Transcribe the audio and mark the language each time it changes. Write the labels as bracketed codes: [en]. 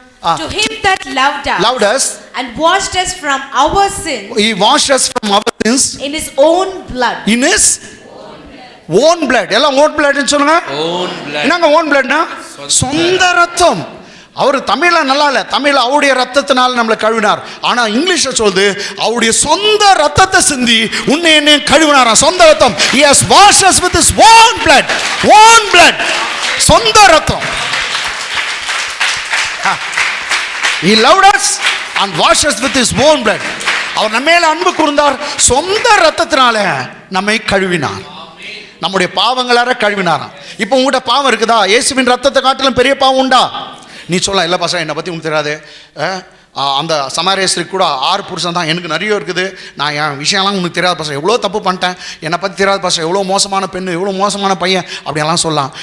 [en] To him that loved us and washed us from our sins. He washed us from our sins in his own blood. In his own blood. [ta] எல்லாம் [en] own blood [ta] ன்னு சொல்லுங்க. [en] Own blood. [ta] என்னங்க own bloodனா? சொந்த ரத்தம். அவர் தமிழ்ல நல்லா இல்ல, தமிழ்ல அவருடைய ரத்தத்தினால நம்மளை கழுவினார். ஆனா இங்கிலீஷ்ல சொல்லுது அவருடைய சொந்த ரத்தத்தை சிந்தி உன்னை என்ன கழுவினாராம். சொந்த ரத்தம். [en] He has washed us with his own blood. Own blood. [ta] சொந்த ரத்தம். [en] He loved us and washed us with his own blood. [ta] அவர் நம்ம மேல அன்பு கூர்ந்தார், சொந்த ரத்தத்தினால நம்மை கழுவினார். நம்முடைய பாவங்களார கழுவினாராம். இப்போ உங்ககிட்ட பாவம் இருக்குதா? இயேசுவின் ரத்தத்தை காட்டிலும் பெரிய பாவம் உண்டா? நீ சொல்லலாம், இல்லை பாசா என்னை பற்றி உங்களுக்கு தெரியாது, அந்த சமாரியஸ்திரிக்கு கூட 6 புருஷன் தான், எனக்கு நிறைய இருக்குது, நான் என் விஷயம்லாம் உனக்கு தெரியாது பாசா, எவ்வளோ தப்பு பண்ணிட்டேன், என்னை பற்றி தெரியாது பாசா, எவ்வளோ மோசமான பெண்ணு, எவ்வளோ மோசமான பையன் அப்படியெல்லாம் சொல்லலாம்.